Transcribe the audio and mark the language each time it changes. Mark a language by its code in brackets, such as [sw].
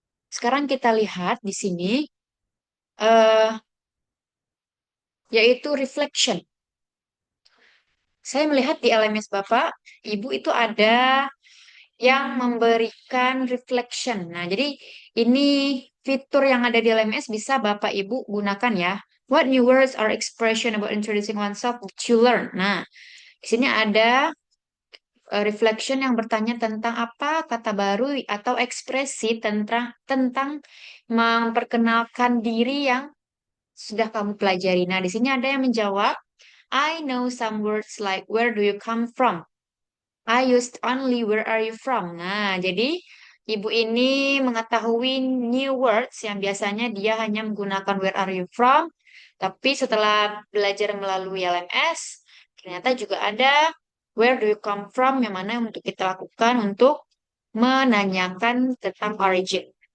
[id] Sekarang kita lihat di sini eh yaitu reflection. Saya melihat di LMS Bapak, Ibu itu ada yang memberikan reflection. Nah, jadi ini fitur yang ada di LMS bisa Bapak Ibu gunakan ya. [en] What new words or expression about introducing oneself did you learn? [id] Nah, di sini ada reflection yang bertanya tentang apa kata baru atau ekspresi tentang memperkenalkan diri yang sudah kamu pelajari. Nah, di sini ada yang menjawab, [en] I know some words like where do you come from? I used only where are you from? [id] Nah, jadi ibu ini mengetahui [en] new words [id] yang biasanya dia hanya menggunakan [en] where are you from, [id] tapi setelah belajar melalui LMS, ternyata juga ada [en] where do you come from [id] yang mana untuk kita lakukan untuk menanyakan tentang origin.